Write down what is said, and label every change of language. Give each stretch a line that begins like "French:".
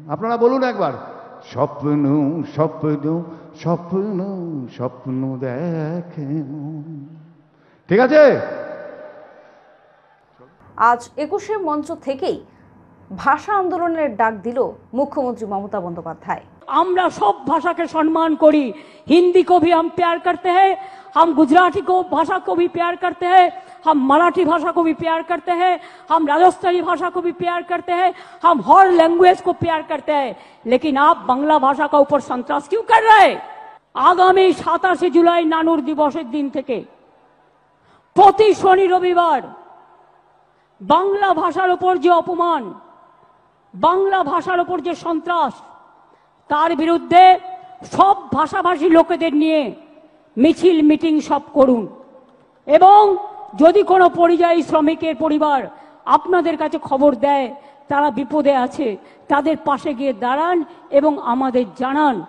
Bangla: আপনারা বলুন একবার, স্বপ্ন স্বপ্ন স্বপ্ন স্বপ্ন দেখে মন। ঠিক আছে? আজ 21-এ মঞ্চ থেকেই ভাষা আন্দোলনের ডাক দিল মুখ্যমন্ত্রী মমতা বন্দ্যোপাধ্যায়। আমরা
Hindi: सब भाषा के सम्मान करी। हिंदी को भी हम प्यार करते हैं, हम गुजराती को भाषा को भी प्यार करते हैं, हम मराठी भाषा को भी प्यार करते हैं, हम राजस्थानी भाषा को भी प्यार करते हैं, हम हर लैंग्वेज को प्यार करते हैं। लेकिन आप बांग्ला भाषा का ऊपर संतरास क्यों कर रहे हैं?
Bangla: आगामी 27 जुलाई नानुर दिवसेर दिन থেকে প্রতি শনি রবিবার বাংলা ভাষার উপর যে অপমান, বাংলা ভাষার উপর যে সন্ত্রাস, তার বিরুদ্ধে সব ভাষাভাষী লোকেদের নিয়ে মিছিল মিটিং সব করুন। এবং যদি কোনো পরিযায়ী শ্রমিকের পরিবার আপনাদের কাছে খবর দেয় তারা বিপদে আছে, তাদের পাশে গিয়ে দাঁড়ান এবং আমাদের জানান।